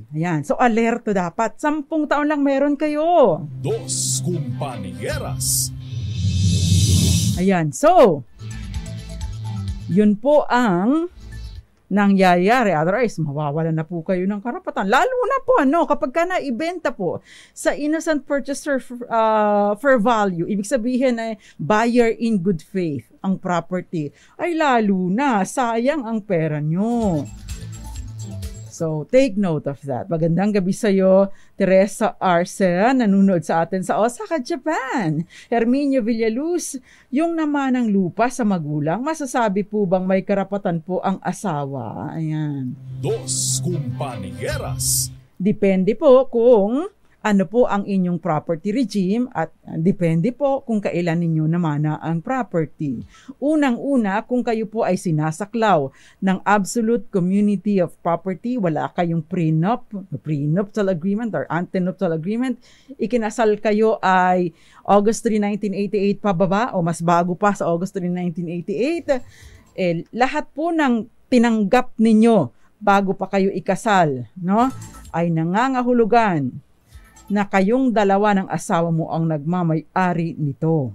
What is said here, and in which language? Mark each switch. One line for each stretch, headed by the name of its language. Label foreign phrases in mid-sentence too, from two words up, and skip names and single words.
Filipino: Ayan. So, alerto dapat. 10 taon lang meron kayo. Dos Compañeras. Ayan. So, yun po ang nangyayari. Otherwise, mawawalan na po kayo ng karapatan. Lalo na po, kapag ka naibenta po sa
English: innocent purchaser for value,
Filipino: ibig sabihin ay
English: buyer in good faith
Filipino: ang property, ay lalo na sayang ang pera nyo.
English: So, take note of that.
Filipino: Magandang gabi sa iyo, Teresa Arce, nanonood sa atin sa Osaka, Japan. Herminio Villaluz, yung naman ng lupa sa magulang, masasabi po bang may karapatan po ang asawa? Ayan. Dos Compañeras. Depende po kung ano po ang inyong
English: property regime
Filipino: at depende po kung kailan ninyo namana ang property. Unang-una, kung kayo po ay sinasaklaw ng
English: absolute community of property,
Filipino: wala kayong
English: prenuptial agreement or antenuptial agreement,
Filipino: ikinasal kayo ay August 3, 1988 pababa o mas bago pa sa August 3, 1988, lahat po ng tinanggap ninyo bago pa kayo ikasal, no, ay nangangahulugan na kayong dalawa ng asawa mo ang nagmamay-ari nito.